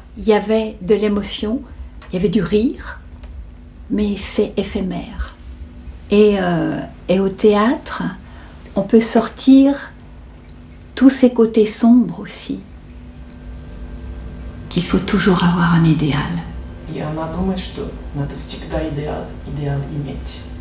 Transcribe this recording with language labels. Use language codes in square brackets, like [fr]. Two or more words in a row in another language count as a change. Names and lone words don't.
[fr] Il y avait de l'émotion, il y avait du rire, mais c'est éphémère. Et au théâtre, on peut sortir tous ces côtés sombres aussi, qu'il faut toujours avoir un idéal. [ru] И она думает, что надо всегда идеал иметь.